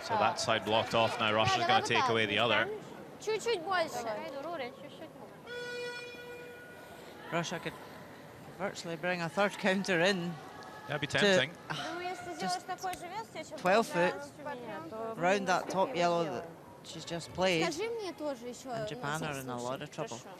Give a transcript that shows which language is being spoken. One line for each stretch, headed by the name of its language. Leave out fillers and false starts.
English: So that side blocked off. Now Russia's going to take away the other.
Russian: Чуть-чуть больше.
Japanese: ドロー練習しといた方がいい。
English: Russia could virtually bring a third counter in That'd be to tempting. just 12 foot round that top yellow that she's just played.
Russian: Скажи мне тоже еще.
English: And Japan are in a lot of trouble.